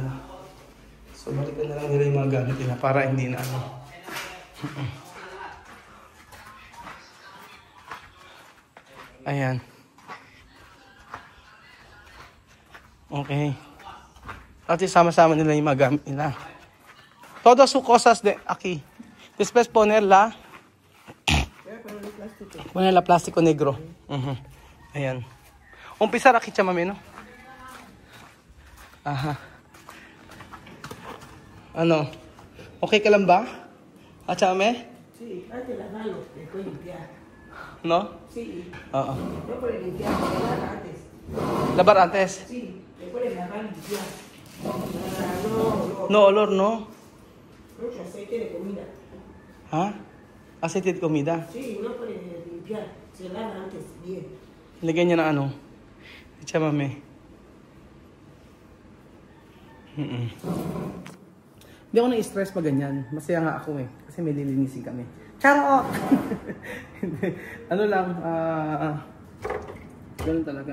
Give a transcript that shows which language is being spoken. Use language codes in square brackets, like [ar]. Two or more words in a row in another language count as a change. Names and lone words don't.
[tl] So, balikan na lang nila yung mga gamit nila para hindi na ano. Ayan. Okay. At sama-sama nila yung mga gamit nila. [es] Todo su cosas de aquí. Después ponerla plástico negro. [tl] Ayan. Umpisa aquí, chamame, no? Aha. Ano? Okay ka lang ba? Chamame? [es] Sí, antes las manos, después limpiar. No? Sí. [tl] Oo. [es] No puedes limpiar, lavar antes. Labar antes? Sí, después de lavar limpiar. No olor, no? Mucho aceite de comida. Ha? Aceite de comida? Sí, no puedes limpiar. Se lava antes, bien. [tl] Lagyan niya na ano? Chamame. Hindi ako na-stress pag ganyan. Masaya nga ako eh. Kasi may lilinisin kami. Charot! Ano lang, ganun talaga.